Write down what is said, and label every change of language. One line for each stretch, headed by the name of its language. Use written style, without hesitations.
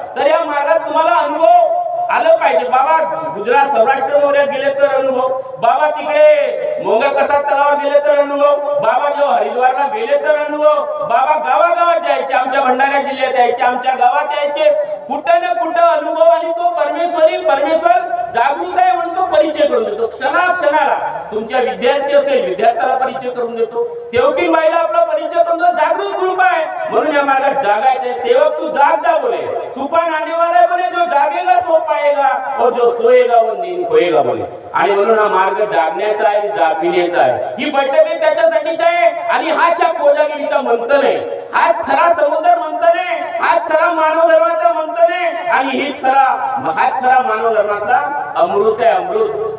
Marathi: तर या मार्गात तुम्हाला अनुभव आलं पाहिजे. बाबा गुजरात सौराष्ट्र दौऱ्यात गेले तर अनुभव, बाबा तिकडे मोंगर कसा तलावावर गेले तर अनुभव, बाबा जेव्हा हरिद्वारला गेले तर अनुभव, बाबा गावागावात जायचे, आमच्या भंडारा जिल्ह्यात यायचे, आमच्या गावात यायचे. कुठं ना कुठं अनुभव आणि तो परमेश्वर जागृत आहे म्हणून तो परिचय करून देतो. क्षणाक्षणाला तुमच्या विद्यार्थी असेल, विद्यार्थ्याला परिचय करून देतो. सेवकीन बाईला आपला परिचय करून देतो. जागृत ग्रुप आहे म्हणून या मार्गात जागायचे.
Hindi: सेवक तू जाग जा बोले, तूफान आने वाला है बोले, जो जागेगा तो पाएगा और जो सोएगा वो नींद खोएगा बोले.
Marathi: आणि म्हणून हा मार्ग जागण्याचा आहे, जागविण्याचा आहे. ही बैठक त्याच्यासाठीच आहे आणि हाच या कोजागिरीचा मंथन आहे, हाच खरा समुद्र मंथन आहे, हाच खरा मानव धर्माचा मंथन आहे आणि हाच खरा मानव धर्माचा अमृत आहे, अमृत.